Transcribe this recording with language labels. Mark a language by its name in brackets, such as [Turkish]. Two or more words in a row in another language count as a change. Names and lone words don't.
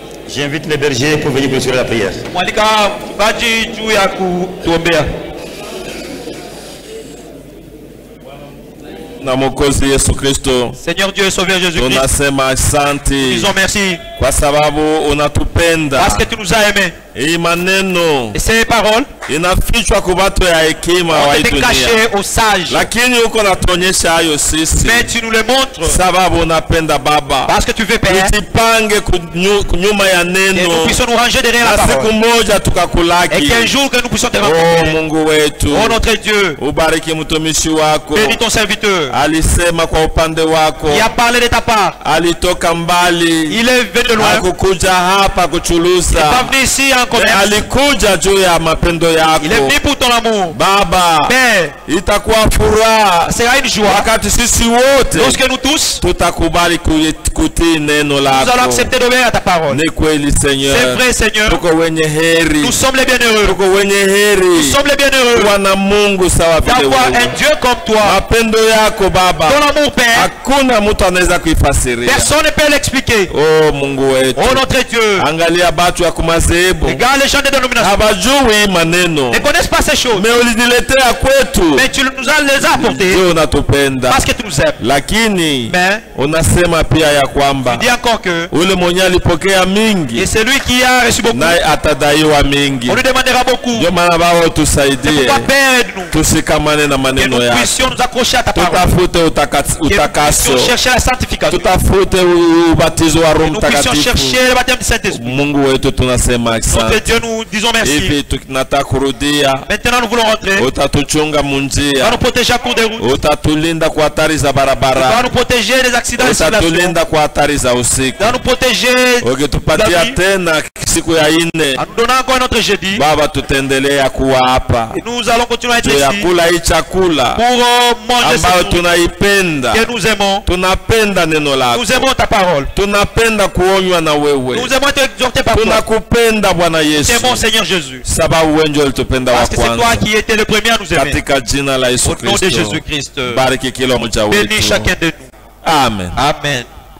[French] J'invite les bergers pour venir clôturer la prière. [Swahili] Na Mwokozi Yesu Kristo, [French] Seigneur Dieu et Sauveur Jésus-Christ, [Swahili] tunasema asante, [French] disons merci [Swahili] kwa sababu unatupenda, [French] parce que tu nous as aimés. [Swahili] Hii maneno [French] et ces paroles [Swahili] inafichwa kwa watu ya hekima wa hii dunia, [French] cachées aux sages, [Swahili] lakini uko natuonyesha hayo sisi, [French] mais tu nous les montres [Swahili] sababu unapenda Baba, [French] parce que tu veux Père, [Swahili] tujipange kunyuma ya neno, [French] et nous puissions nous ranger derrière la parole, [Swahili] siku moja tukakulaki, [French] et qu'un jour que nous puissions te rencontrer. [Swahili] Oh Mungu wetu, [French] oh notre Dieu, [Swahili] ubariki mtumishi wako, [French] bénis ton serviteur, [Swahili] alisema kwa upande wako, [French] il a parlé de ta part, [Swahili] alitoka mbali, [French] il est venu de loin, [Swahili] hakukuja hapa kuchulusa, [French] il est pas venu ici en commerce, [Swahili] alikuja juu ya mapendo yako, [French] il est venu pour ton amour. [Swahili] Baba, [French] Père, [Swahili] itakuwa furaha, [French] sera une joie [Swahili] wakati sisi wote [French] lorsque nous tous [Swahili] tutakubali kutii neno lako. [French] Nous allons accepter d'obéir à ta parole. [Swahili] Ni kweli Seigneur, [French] c'est vrai Seigneur, [Swahili] tuko wenye heri, [French] nous sommes les bienheureux, [Swahili] tuko wenye heri, [French] nous sommes les bienheureux [Swahili] kuwa na Mungu sawa vile [French] d'avoir un Dieu comme toi. [Swahili] Mapendo yako Baba, [French] ton amour Père, [Swahili] hakuna mtu anaweza kuifasiria, [French] personne ne peut l'expliquer. [Swahili] Oh Mungu wetu, [French] oh notre Dieu, [Swahili] angalia batu ya kumazehebu, [French] regarde les gens des dénominations, [Swahili] habajui maneno, [French] ne connaissent pas ces choses, [Swahili] mais uliniletea kwetu, [French] mais tu nous as les apportés [Swahili] unatupenda, [French] parce que tu nous aimes. [Swahili] Lakini [French] mais [Swahili] unasema pia ya kwamba [French] tu dis encore que [Swahili] ule mwenye alipokea mingi, [French] et celui qui a reçu beaucoup, [Swahili] naye atadaiwa mingi. [French] on lui demandera beaucoup. [Swahili] Ndio maana Baba tusaidie, tusikamane na maneno yako, [French] nous accrocher à ta parole, [Swahili] tutafute utakaso, [French] chercher la sanctification, [Swahili] tutafute ubatizo wa Roho Mtakatifu. [French] chercher le baptême du Saint-Esprit. [Swahili] Mungu wetu tunasema asante. [French] Notre Dieu, nous disons merci. [Swahili] Hivi tunataka kurudia, [French] maintenant nous voulons rentrer, [Swahili] utatuchunga munjia, [French] va nous protéger à court de route, [Swahili] utatulinda kwa hatari za barabara, [French] va nous protéger des accidents de circulation, [Swahili] utatulinda kwa hatari za usiku, [French] va nous protéger, [Swahili] ukitupatia tena siku ya ine, [French] en nous donnant encore notre jeudi, [Swahili] Baba tutendelea kuwa hapa, [French] et nous allons continuer à être ici, [Swahili] kula hii chakula [French] pour manger [Swahili] ambayo tunaipenda, [French] que nous aimons, [Swahili] tunapenda neno lako, [French] nous aimons ta parole, [Swahili] tunapenda kuonywa na wewe, [French] nous aimons être exhortés par toi, [Swahili] tunakupenda Bwana Yesu, [French] nous aimons Seigneur Jésus, [Swahili] sababu wewe ndio ulitupenda wa [French] parce que c'est toi qui étais le premier à nous aimer, [Swahili] katika jina la Yesu [French] au nom de Kristo, Jésus Christ, [Swahili] bariki kila mmoja wetu, [French] bénis chacun de nous, [Swahili] amen, [French] amen.